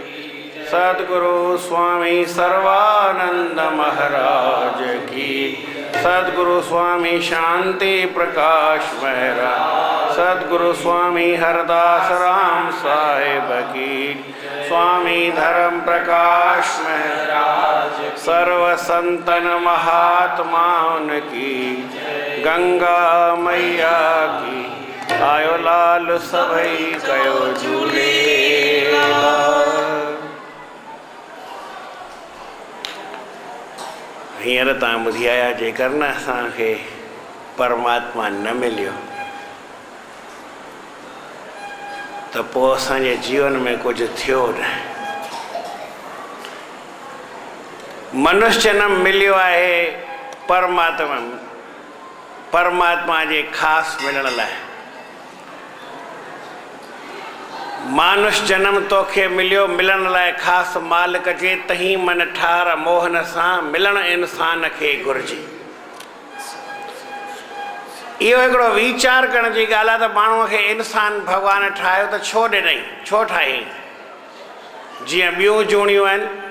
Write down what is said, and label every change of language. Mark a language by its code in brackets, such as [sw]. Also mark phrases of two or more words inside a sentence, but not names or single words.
[hi] सदगुरु स्वामी सर्वानंद महाराज की सदगुरु स्वामी शांति प्रकाश महाराज सदगुरु स्वामी हरदास राम साहेब की स्वामी धर्म प्रकाश महाराज सर्व संतन महात्माओं की गंगा मैया की [sd] आयो लाल सभई कयो झूलेलाल हींअर तव्हां ॿुधी आया जेकर न असांखे परमात्मा न मिलियो त पोइ असांजे जीवन में कुझु थियो न मनुष्य जन्म मिलियो आहे परमात्मा जे ख़ासि मिलण लाइ मानुष जन्म तोखे मिलियो मिलण लाइ ख़ासि मालिक जे तही मन ठार मोहन सां मिलण इंसान खे घुरिजे इहो हिकिड़ो वीचार करण जी ॻाल्हि आहे त माण्हूअ खे इंसान भॻवान ठाहियो त छो ॾिनई छो ठाहियईं जीअं ॿियूं जूणियूं आहिनि